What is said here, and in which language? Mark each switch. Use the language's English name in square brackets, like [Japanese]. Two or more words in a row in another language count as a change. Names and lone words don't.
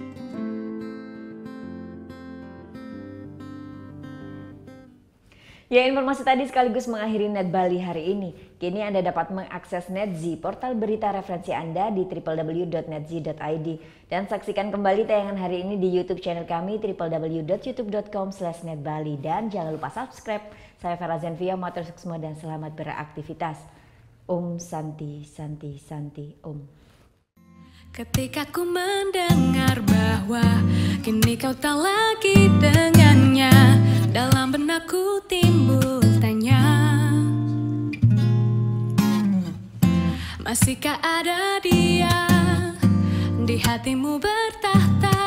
[Indonesian] Ya, informasi tadi sekaligus mengakhiri Net Bali hari ini. Kini Anda dapat mengakses NetZ, portal berita referensi Anda di www.netz.id. Dan saksikan kembali tayangan hari ini di YouTube channel kami www.youtube.com/netbali. Dan jangan lupa subscribe. Saya Farah Zenvia, [Balinese] matur suksma [Indonesian] dan selamat beraktivitas. [Sanskrit] Om Santi, Santi, Santi, Om. [Indonesian] Ketika ku mendengar bahwa kini kau tak lagi dengannya, dalam benakku timbul tanya, masihkah ada dia di hatimu bertahta?